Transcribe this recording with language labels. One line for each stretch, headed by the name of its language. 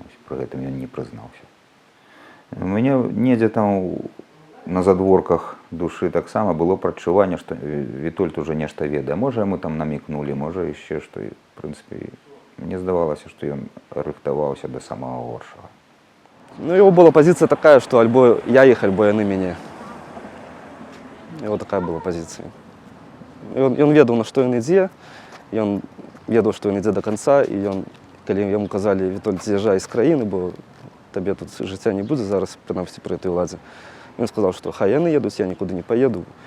Belarusian: Пры гэтым ён не прызнаўся. У мяне недзе там на задворках душы таксама было прадчуванне, што Вітольд уже нешта ведае. Можа, яму там намікнулі, можа, яшчэ што. В прынцыпе, мне здавалася, што ён рыхтаваўся да самага горшага.
Russian: Ну, его была позиция такая, что
Belarusian: альбо я их, альбо яны мяне.
Russian: Его такая была позиция.
Belarusian: И он ведаў, на што ён ідзе, ён ведаў, што ён ідзе до конца, і ён, калі яму казалі, Вітольд, з'язджай з краіны, бо табе тут жыцця не будзе зараз, прынамсі пры этой уладзе. Ён сказаў, што хай яны едуць, я нікуды не паеду.